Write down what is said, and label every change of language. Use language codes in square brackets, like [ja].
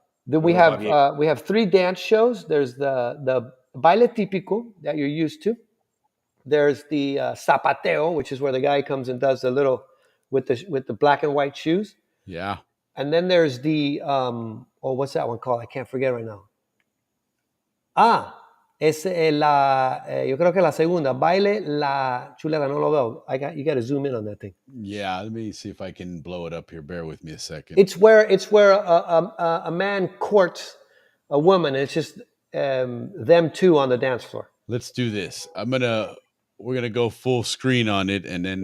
[en] Then we have 3 dance shows. There's the baile típico that you're used to. There's the zapateo, which is where the guy comes and does the little with the black and white shoes. Yeah. And then there's the what's that one called? I can't forget right now. [es] Es yo creo que la segunda, baile la chuleta, no lo veo. [en] You got to zoom in on that thing. Yeah, let me see if I can blow it up here. Bear with me a second. It's where a man courts a woman. And it's just them two on the dance floor. Let's do this. We're gonna go full screen on it, and then